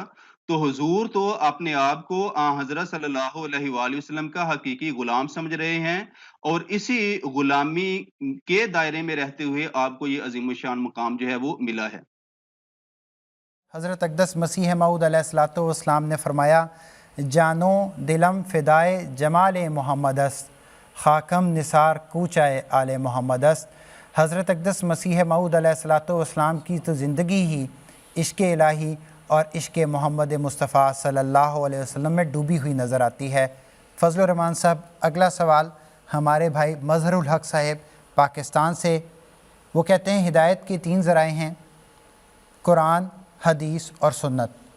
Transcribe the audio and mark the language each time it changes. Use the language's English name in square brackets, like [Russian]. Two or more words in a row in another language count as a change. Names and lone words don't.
[Urdu] تو حضور تو اپنے آپ کو حضرت [Arabic] صلی اللہ علیہ وآلہ وسلم [Urdu] کا حقیقی غلام سمجھ رہے ہیں، اور اسی غلامی کے دائرے میں رہتے ہوئے آپ کو یہ عظیم الشان مقام جو ہے وہ ملا ہے۔ حضرت اقدس مسیح موعود [Arabic] علیہ الصلوۃ والسلام [Urdu] نے فرمایا، [Persian] جانو دلم فدائے جمال محمد است، خاکم نثار کوچائے آل محمد است۔ [Urdu] حضرت اقدس مسیح موعود [Arabic] علیہ الصلوۃ والسلام [Urdu] کی تو زندگی ہی عشق الہی اور عشق محمد مصطفیٰ [Arabic] صلی اللہ علیہ وسلم [Urdu] میں ڈوبی ہوئی نظر آتی ہے۔ فضل الرحمان صاحب، اگلا سوال ہمارے بھائی مظہر الحق صاحب پاکستان سے، وہ کہتے ہیں ہدایت کے 3 ذرائع ہیں، قرآن، حدیث اور سنت۔